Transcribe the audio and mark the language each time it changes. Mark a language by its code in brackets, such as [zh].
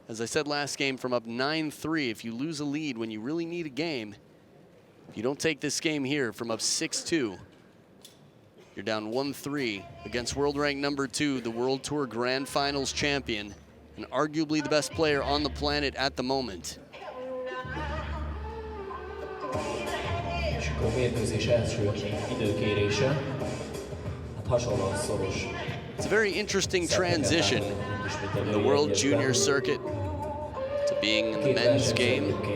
[en] As I said last game, from up 9-3, if you lose a lead when you really need a game, if you don't take this game here from up 6-2, you're down 1-3 against world rank number 2, the World Tour Grand Finals champion, and arguably the best player on the planet at the moment. [hu] És akkor a mérkőzés első időkérése. Hát hasonlóan szoros. [en] It's a very interesting transition from the World Junior circuit to being in the men's game.